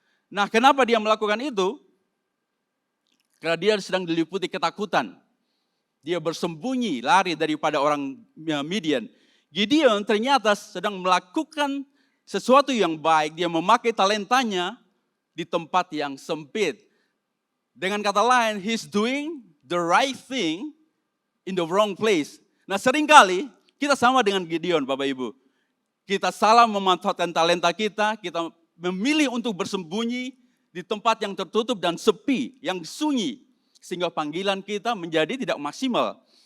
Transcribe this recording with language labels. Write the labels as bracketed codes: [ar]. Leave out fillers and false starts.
[id] Nah, kenapa dia melakukan itu? Karena dia sedang diliputi ketakutan. Dia bersembunyi, lari daripada orang Midian. Gideon ternyata sedang melakukan sesuatu yang baik. Dia memakai talentanya di tempat yang sempit. Dengan kata lain, [en] he's doing the right thing in the wrong place. [id] Nah, seringkali kita sama dengan Gideon, Bapak Ibu. Kita salah memanfaatkan talenta kita memilih untuk bersembunyi di tempat yang tertutup dan sepi, yang sunyi. Sehingga panggilan kita menjadi tidak maksimal.